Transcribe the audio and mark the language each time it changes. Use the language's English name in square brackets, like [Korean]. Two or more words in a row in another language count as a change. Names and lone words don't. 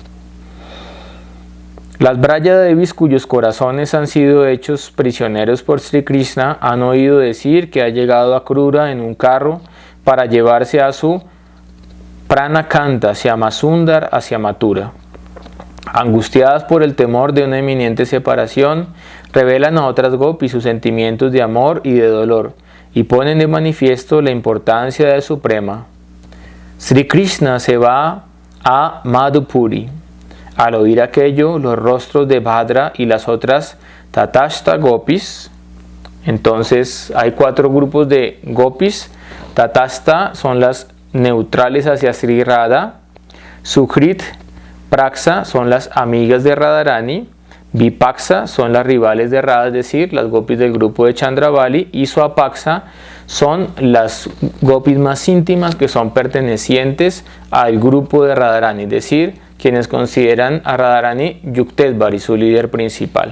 [Spanish] Las Braya Devis, cuyos corazones han sido hechos prisioneros por Sri Krishna, han oído decir que ha llegado Akrura en un carro para llevarse a su Pranakanta, Shyamasundar, hacia Mathura. Angustiadas por el temor de una inminente separación, revelan a otras gopis sus sentimientos de amor y de dolor, y ponen de manifiesto la importancia de su prema. Sri Krishna se va a Madhupuri. Al oír aquello, los rostros de Bhadra y las otras Tatashta gopis, entonces hay 4 grupos de gopis. Tatashta son las neutrales hacia Sri Radha, Sukhrit, Praksa son las amigas de Radharani, Vipaksa son las rivales de Radha, es decir, las gopis del grupo de Chandravali, y Swapaksa son las gopis más íntimas que son pertenecientes al grupo de Radharani, es decir, quienes consideran a Radharani Yuktesvari, su líder principal.